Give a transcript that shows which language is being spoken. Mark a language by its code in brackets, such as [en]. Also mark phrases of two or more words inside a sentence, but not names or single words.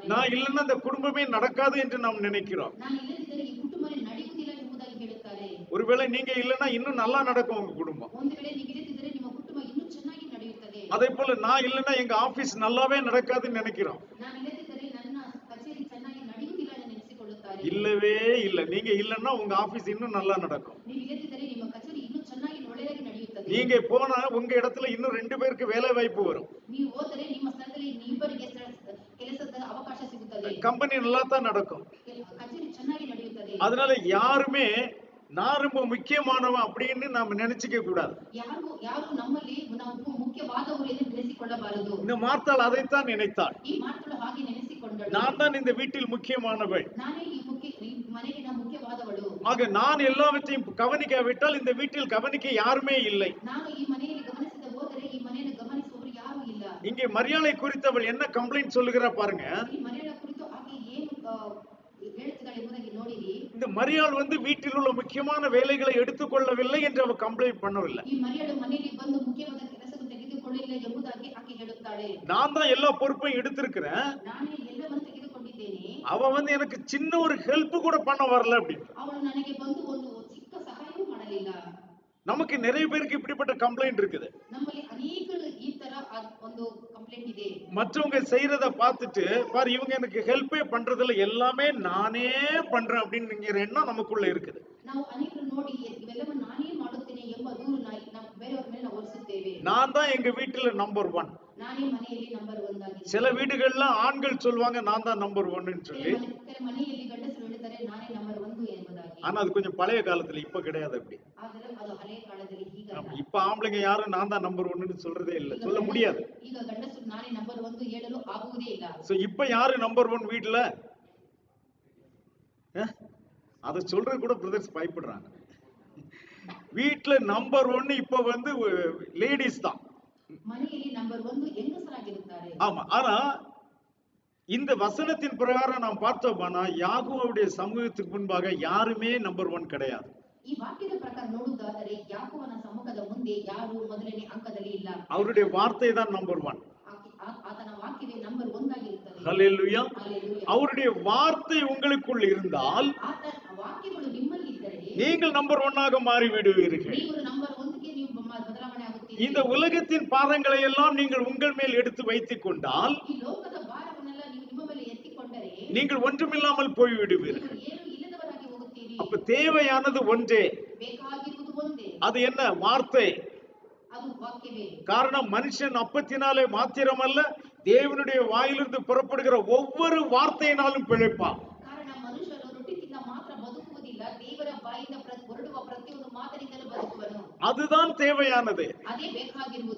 [ta] நான் இல்லைன்னா அந்த குடும்பமே நடக்காது என்று நாம் நினைக்கிறோம். [kn] ನಾನು ಇಲ್ಲದಿದ್ದರೆ ಈ ಕುಟುಂಬನೇ ನಡೆಯುವುದಿಲ್ಲ ಎಂಬುದಾಗಿ ಹೇಳುತ್ತಾರೆ. [ta] ஒருவேளை நீங்க இல்லைன்னா இன்னும் நல்லா நடக்கும் உங்க குடும்பம். [kn] ಒಂದು ವೇಳೆ ನೀವು ಇಲ್ಲದಿದ್ದರೆ ನಿಮ್ಮ ಕುಟುಂಬ ಇನ್ನೂ ಚೆನ್ನಾಗಿ ನಡೆಯುತ್ತದೆ. [ta] அதே போல நான் இல்லைன்னா எங்க ஆபீஸ் நல்லாவே நடக்காதுன்னு நினைக்கிறோம். [kn] ನಾನು ಇಲ್ಲದಿದ್ದರೆ ನನ್ನ ಕಚೇರಿ ಚೆನ್ನಾಗಿ ನಡೆಯುವುದಿಲ್ಲ ಎಂದು ನೆನೆಸಿಕೊಳ್ಳುತ್ತಾರೆ. [ta] இல்லவே இல்ல, நீங்க இல்லைன்னா உங்க ஆபீஸ் இன்னும் நல்லா நடக்கும். [kn] ನೀವು ಇಲ್ಲದಿದ್ದರೆ ನಿಮ್ಮ ಕಚೇರಿ ಇನ್ನೂ ಚೆನ್ನಾಗಿ ಒಳ್ಳೆಯದಾಗಿ ನಡೆಯುತ್ತದೆ. [ta] நீங்க போனா உங்க இடத்துல இன்னும் 2 பேருக்கு வேலை வாய்ப்பு வரும். [kn] ನೀವು ಹೋದರೆ ನಿಮ್ಮ ಸ್ಥಳದಲ್ಲಿ ಇಬ್ಬರಿಗೆ ಕೆಲಸದ ಅವಕಾಶ ಸಿಗುತ್ತದೆ. [ta] கம்பெனி நல்லா தான் நடக்கும். [kn] ಕಚೇರಿ ಚೆನ್ನಾಗಿ ನಡೆಯುತ್ತದೆ. [ta] அதனால யாருமே நான் ரொம்ப முக்கியமானவன் அப்படின்னு நாம நினைச்சுக்க கூடாது. [kn] ಯಾರು ನಮ್ಮಲ್ಲಿ ನಾವು ಮುಖ್ಯವಾದವರು ಎಂದು ನೆನೆಸಿಕೊಳ್ಳಬಾರದು. [ta] இந்த மார்த்தாள் அதைத்தான் நினைத்தாள். [kn] ಈ ಮಾತುಗಳು ಹಾಗೆ ನೆನೆಸಿಕೊಂಡಳು. [ta] நான் தான் இந்த வீட்டில் முக்கியமானவள். [kn] ನಾನೇ ಈ ಮನೆಗೆ ಮುಖ್ಯವಾದವಳು. [ta] ஆக நான் எல்லாவற்றையும் கவனிக்காவிட்டால் இந்த வீட்டில் கவனிக்க யாருமே இல்லை. [kn] ನಾನು ಈ ಮನೆಯಲ್ಲಿ ಗಮನಿಸದೆ ಹೋದರೆ ಈ ಮನೆಯನ್ನು ಗಮನಿಸುವವರು ಯಾರೂ ಇಲ್ಲ. [ta] இங்கே மரியாளை குறித்து அவள் என்ன கம்ப்ளைண்ட் சொல்லுகிறா பாருங்க. [kn] ಈ ಮರಿಯಳ ಕುರಿತು ಆಕೆ ಏನು ಹೇಳುತ್ತಿದ್ದಾಳೆ ಎಂಬುದಾಗಿ ನೋಡಿರಿ. [ta] இந்த மரியாள் வீட்டில் உள்ள முக்கியமான வேலைகளை எடுத்துக்கொள்ளவில்லை என்று அவள் கம்ப்ளைண்ட் பண்ணவில்லை. [kn] ಈ ಮರಿಯಳು ಮನೆಯಲ್ಲಿ ಬಂದು ಮುಖ್ಯವಾದ ಕೆಲಸವನ್ನು ತೆಗೆದುಕೊಳ್ಳಲಿಲ್ಲ ಎಂಬುದಾಗಿ ಆಕೆ ಹೇಳುತ್ತಾಳೆ. [ta] நான் தான் எல்லா பொறுப்பையும் எடுத்திருக்கிறேன். [kn] ನಾನೇ ಎಲ್ಲವನ್ನು ತೆಗೆದುಕೊಂಡಿದ್ದೇನೆ. [ta] அவ வந்து எனக்கு சின்ன ஒரு ஹெல்ப் கூட பண்ண வரல அப்படின்னு. [kn] ಅವಳು ನನಗೆ ಬಂದು ಒಂದು ಚಿಕ್ಕ ಸಹಾಯವೂ ಮಾಡಲಿಲ್ಲ. [ta] நமக்கு நிறைய பேருக்கு இப்படிப்பட்ட கம்ப்ளைண்ட் இருக்குது. [kn] ನಮ್ಮಲ್ಲಿ ಅನೇಕರು ಈ ತರ ಒಂದು ಕಂಪ್ಲೇಂಟ್ ಇದೆ. [ta] மற்றவங்க செய்யறத பார்த்துட்டு பாரு இவங்க எனக்கு ஹெல்ப்பே பண்றதில்ல, எல்லாமே நானே பண்றேன் அப்படிங்கிற எண்ணம் நமக்குள்ள இருக்குது. [kn] ನಾವು ಅನೇಕರು ನೋಡಿ ಇವೆಲ್ಲವನ್ನು ನಾನೇ ಮಾಡುತ್ತೇನೆ ಎಂಬ ದೂರು ನಾವು ಬೇರೆಯವರ ಮೇಲೆ ಹೊರಿಸುತ್ತೇವೆ. [ta] நான் தான் எங்க வீட்டுல நம்பர் 1. [kn] ನಾನೇ ಮನೆಯಲ್ಲಿ ನಂಬರ್ 1 ಆಗಿ. [ta] சில வீடுகள்ல ஆண்கள் சொல்வாங்க நான் தான் நம்பர் 1ன்னு சொல்லி. [kn] ಕೆಲ ಮನೆಯಲ್ಲಿ ಗಂಡಸರು ಹೇಳ್ತಾರೆ ನಾನೇ ನಂಬರ್ 1 ಎಂಬುದಾಗಿ. [ta] ஆனா அது கொஞ்சம் பழைய காலத்துல, இப்ப கிடையாது அப்படி. [kn] ಆದರೆ ಅದು ಹಳೆಯ ಕಾಲದಲ್ಲಿ, ಈಗ [ta] இப்ப ஆம்பளைங்க யாரும் நான் தான் நம்பர் 1ன்னு சொல்றதே இல்ல, சொல்ல முடியாது. [kn] ಈಗ ಗಂಡಸರು ನಾನೇ ನಂಬರ್ 1 ಹೇಳಲು ಆಗುವುದೇ ಇಲ್ಲ. [ta] சோ இப்ப யாரு நம்பர் 1 வீட்ல? அத சொல்றது கூட பிரதர்ஸ் பயப்படுறாங்க. வீட்ல நம்பர் 1 இப்ப வந்து லேடிஸ் தான். [kn] மனைಯಲ್ಲಿ ನಂಬರ್ 1 ಹೆಂಗಸರಾಗಿರುತ್ತಾರೆ. [ta] ஆமா. ஆனா இந்த வசனத்தின் பிரகாரம் நாம் பார்த்தோம்னா யாக்கோபுடைய சமூகத்துக்கு முன்பாக யாருமே நம்பர் 1 கிடையாது. [kn] ಈ ವಾಕ್ಯದ ಪ್ರಕಾರ ನೋಡುವುದಾದರೆ ಯಾಕೋಬನ ಸಮ್ಮುಖದ ಮುಂದೆ ಯಾರು ಮೊದಲನೇ ಅಂಕದಲ್ಲಿ ಇಲ್ಲ. [ta] அவருடைய வார்த்தை தான் நம்பர் 1. [kn] ಆತನ ವಾಕ್ಯವೇ ನಂಬರ್ 1 ಆಗಿರುತ್ತದೆ. [ta] ஹல்லேலூயா. ஹல்லேலூயா. அவருடைய வார்த்தை உங்களுக்குள் இருந்தால் [kn] ಆತನ ವಾಕ್ಯಗಳು ನಿಮ್ಮಲ್ಲಿ ಇದ್ದರೆ [ta] நீங்கள் நம்பர் 1 ஆக மாறி விடுவீர்கள். [kn] ನೀವು ನಂಬರ್ 1ಗೆ ನೀವು ಬದಲಾವಣೆ ಆಗುತ್ತೀರಿ. [ta] இந்த உலகத்தின் பாரங்களை எல்லாம் நீங்கள் உங்கள் மேல் எடுத்து வைத்துக் கொண்டால் [kn] ಈ ಲೋಕದ ಭಾರವನ್ನೆಲ್ಲ ನೀವು ನಿಮ್ಮ ಮೇಲೆ ಎತ್ತಿಕೊಂಡರೆ [ta] நீங்கள் ஒன்றுமில்லாமல் போய் விடுவீர்கள். [kn] ನೀವು ಏನು ಇಲ್ಲದವರಾಗಿ ಹೋಗುತ್ತೀರಿ. [ta] அப்ப தேவையானது ஒன்றே, [kn] ಬೇಕಾಗಿರುವುದು ಒಂದೇ, [ta] அது என்ன? வார்த்தை. [kn] ಅದು ವಾಕ್ಯವೇ. [ta] காரணம் மனுஷன் அப்பத்தினாலே மாத்திரமல்ல, தேவனுடைய வாயிலிருந்து புறப்படுகிற ஒவ்வொரு வார்த்தையினாலும் பிழைப்பான். [kn] ಕಾರಣ ಮನುಷ್ಯನು ರೊಟ್ಟಿಯಿಂದ ಮಾತ್ರ ಬದುಕುವುದಿಲ್ಲ, ದೇವರ ಬಾಯಿಂದ ಹೊರಡುವ ಪ್ರತಿಯೊಂದು ಮಾತಿನಿಂದಲೂ ಬದುಕುವನು. [ta] அதுதான் தேவையானது. [kn] ಅದೇ ಬೇಕಾಗಿರುವುದು.